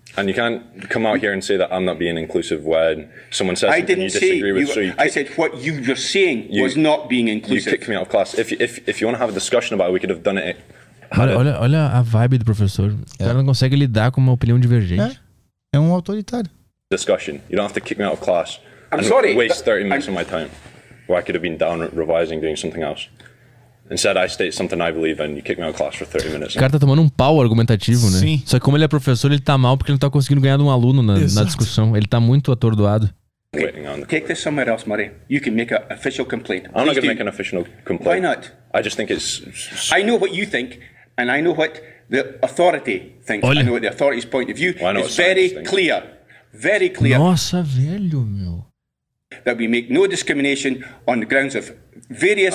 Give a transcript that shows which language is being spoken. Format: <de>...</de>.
<en>And you can't come out here and say that I'm not being inclusive when someone says something you disagree say with. I said what you were saying was not being inclusive. You kicked me out of class. If you want to have a discussion about it, we could have done it.</en> <pt>Olha a vibe do professor. O cara não consegue lidar com uma opinião divergente. É um autoritário.</pt> <en>Discussion. You don't have to kick me out of class. I'm sorry. Waste 30 minutes of my time where I could have been down revising, doing something else. Instead, I state something I believe and you kick me out of class for 30 minutes.</en> <pt>O cara tá tomando um pau argumentativo, né? Sim. Só que como ele é professor, ele tá mal porque ele não tá conseguindo ganhar de um aluno na discussão. Ele tá muito atordoado.</pt> <en>Take this somewhere else, Murray. You can make an official complaint. I'm not going to make an official complaint. Why not? I just think it's... I know what you think and I know what the authority thinks.</en> <pt>Olha.</pt> <en>I know what the authority's point of view. Why not? It's very clear. Very clear.</en> <pt>Nossa, velho, meu.</pt> <en>That we make no discrimination on the grounds of various...</en>